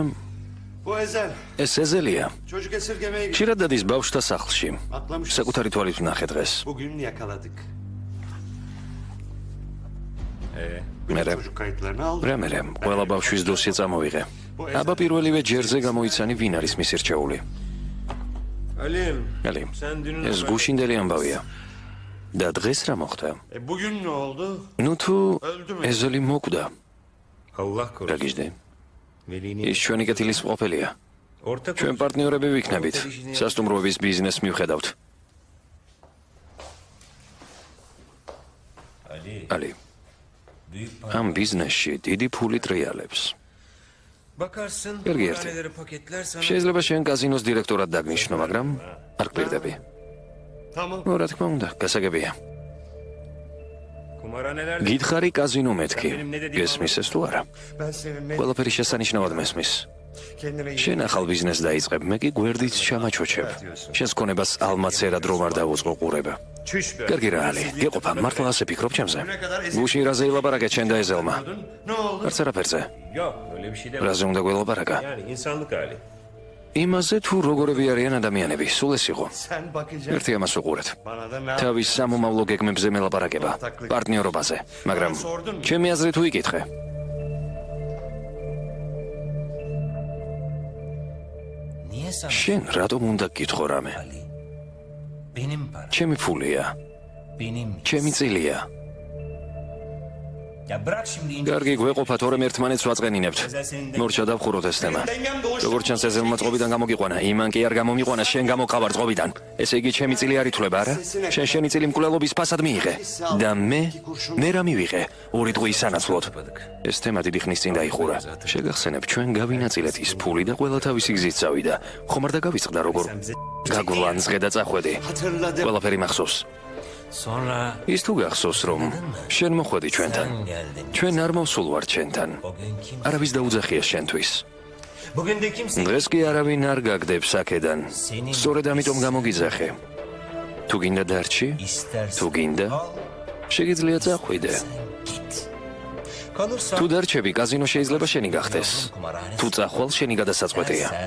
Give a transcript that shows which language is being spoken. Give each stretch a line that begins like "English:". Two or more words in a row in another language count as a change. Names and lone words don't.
Turkish: Bu Ezel.
Georgian: ეს ეზელია.
Turkish: Çocuk esirgemeyi
Georgian: ხშირად დადის ბავშვთა სახლში.
Turkish: atlamış.
Georgian: საკუთარი თვალით ვნახე დღეს.
Turkish: Bugün yakaladık.
Georgian: მერე
Turkish: Çocuk kayıtlarını aldık.
Georgian: რა მერე ყველა ბავშვის დოსიე წამოვიღე. აბა პირველივე ჯერზე გამოიცანი ვინ არის მისი რჩეული.
Turkish: Ali,
Georgian: ალი,
Turkish: sen dün
Georgian: ეს გუშინდელი ამბავია. და დღეს რა მოხდა?
Turkish: bugün ne oldu?
Georgian: ნუ თუ ეზელი მოკვდა,
Turkish: Allah
Georgian: რა
Turkish: korusun.
Georgian: გიჟდი?
Turkish: Velini
Georgian: ის ჩვენი კეთილის ყოფილია.
Turkish: ortak
Georgian: ჩვენ პარტნიორები ვიქნებით. სასტუმროების ბიზნესს მივხედავთ. ალი, ამ ბიზნესში დიდი ფული ტრიალებს.
Turkish: bakarsın. Gergiyerdi. Kumarhaneleri paketler sana.
Georgian: შეიძლება შენ კაზინოს დირექტორად დაგნიშნო, მაგრამ არ გპირდები.
Turkish: Tamam.
Georgian: რა თქმა უნდა, გასაგებია.
Turkish: Kumarhaneler
Georgian: გითხარი კაზინო მეთქი. გესმის ეს თუ არა?
Turkish: Ben seninle
Georgian: ყველაფერი შესანიშნავად მესმის.
Turkish: kendine iyi
Georgian: შენ ახალ ბიზნესს დაიწყებ, მე კი გვერდით ჩამაჩოჩებ. შენს ქონებას ალმაცერად რომ არ დაუწყო ყურება.
Turkish: çüş be.
Georgian: კარგი რა ალი, გეყოფა, მართლა ასე ფიქრობ ჩემზე? გუშინ რაზე ილაპარაკეთ შენ და ეზელმა?
Turkish: Ne oldu?
Georgian: არც არაფერზე.
Turkish: Yok öyle bir şey deme.
Georgian: რაზე უნდა გველაპარაკა?
Turkish: Yani insanlık hali.
Georgian: იმაზე თუ როგორები არიან ადამიანები, სულ ეს იყო.
Turkish: Sen bakacaksın.
Georgian: ერთი ამას უყურეთ.
Turkish: Bana da ne
Georgian: თავის სამომავლო გეგმებზე მელაპარაკება, პარტნიორობაზე, მაგრამ ჩემი აზრით თუ იკითხე.
Turkish: Niye sana?
Georgian: შენ რატომ უნდა გითხო რამე?
Turkish: Ali. Benim param.
Georgian: ჩემი ფულია,
Turkish: Benim.
Georgian: ჩემი წილია.
Turkish: Ya bırak şimdi ince.
Georgian: კარგი, გვეყოფა, თორემ ერთმანეთს ვაწყენინებთ. მორჩა დავხუროთ ეს თემა. როგორც ჩანს ეზელმა წყობიდან გამოგიყვანა, იმან კი არ გამომიყვანა, შენ გამოყავარ წყობიდან. ესე იგი ჩემი წილი არ ითვლება, არა? შენ შენი წილი მკვლელობის ფასად მიიღე და მე რა მივიღე? ორი დღის სანაცვლოდ. ეს თემა დიდი ხნის წინ დაიხურა. შეგახსენებ, ჩვენ გავინაწილეთ ის ფული და ყველა თავისი გზით წავიდა. ხომ არ დაგავიწყდა როგორ გაგვლანძღე და წახვედი.
Turkish: hatırladım.
Georgian: ყველაფერი მახსოვს.
Turkish: Sonra
Georgian: ის თუ გახსოვს რომ შენ მოხვედი ჩვენთან.
Turkish: sen geldin.
Georgian: ჩვენ არ მოვსულ ვარ ჩვენთან.
Turkish: O gün kim?
Georgian: არავის დაუძახია შენთვის.
Turkish: Bugün de kimse.
Georgian: დღეს კი არავინ არ გაგდებს აქედან. სწორედ ამიტომ გამოგიძახე. თუ გინდა დარჩი,
Turkish: İstersen.
Georgian: თუ გინდა, შეგიძლია წახვიდე.
Turkish: Git. Kalırsa.
Georgian: თუ დარჩები, კაზინო შეიძლება შენი გახდეს. თუ წახვალ, შენი გადასაწყვეტია.
Turkish: Sen.